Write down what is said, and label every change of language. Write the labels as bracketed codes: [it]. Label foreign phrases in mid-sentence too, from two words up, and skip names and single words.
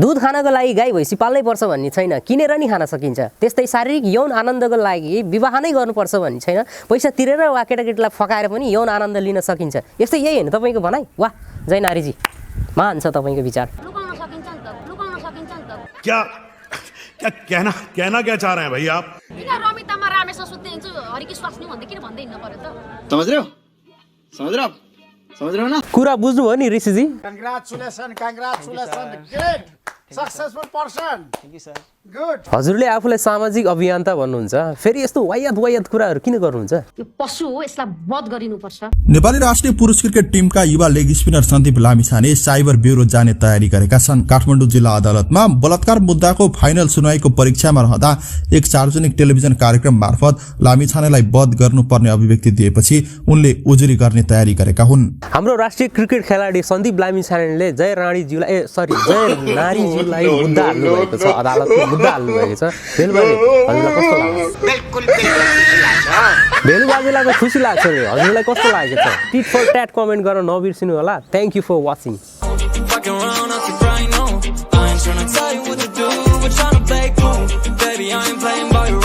[ne] दुध खानको लागि गाई भैँसी पाल्नै पर्छ भन्ने छैन, किनेर नि खान सकिन्छ। त्यस्तै शारीरिक यौन आनन्दको लागि विवाह नै गर्नुपर्छ भन्ने छैन। पैसा तिरेर वा केटाकेटीलाई फकाएर पनि यौन आनन्द लिन सकिन्छ। यस्तै यही होइन तपाईँको भनाइ? वाह जय नारीजी, मान छ तपाईँको विचार। लुकाउन सकिन्छ नि त, लुकाउन सकिन्छ नि त। [hi] क्या कहना क्या चाह रहे हैं भाई आप? [ne] किन रमितामा रामेश्वर सुत्दै हिँड्छु, हरिकी स्वास्नी भन्दै किन भन्दै हिँड्नु पर्यो त? [hi] समझ रहे हो ना? [ne] कुरा बुझ्नुभयो नि ऋषिजी? [en] Congratulations, great, successful person. Thank you sir. Good. [ne] हजुरले आफूलाई सामाजिक अभियन्ता भन्नुहुन्छ, फेरि यस्तो वायत कुराहरू किन गर्नुहुन्छ? यो पशु हो, यसलाई वध गरिनुपर्छ। नेपाली राष्ट्रिय पुरुष क्रिकेट टिमका युवा लेग स्पिनर सन्दीप लामिछाने साइबर ब्युरो जाने तयारी गरेका छन्। काठमाडौँ जिल्ला अदालतमा बलात्कार मुद्दाको फाइनल सुनवाईको परीक्षामा रहँदा एक सार्वजनिक टेलिभिजन कार्यक्रम मार्फत लामिछानेलाई वध गर्नुपर्ने अभिव्यक्ति दिएपछि उनले उजुरी गर्ने तयारी गरेका हुन्। हाम्रो राष्ट्रिय क्रिकेट खेलाडी सन्दीप लामिछानेले जय नारीज्यूलाई हजुरलाई मुद्दा हाल्नुभएको छ, अदालतको मुद्दा हाल्नुभएको छ। भेलु बाजे हजुरलाई कस्तो लाग्छ? बिल्कुल खुसी लाग्छ। भेलु बाजेलाई त खुसी लाग्छ रे, हजुरलाई कस्तो लागेको छ? [en] tit for tat comment [ne] गर्न नबिर्सिनु होला। [en] thank you for watching. Fucking around, I keep crying, no. I ain't tryna tell you what to do, but tryna play cool. Baby, I ain't playing by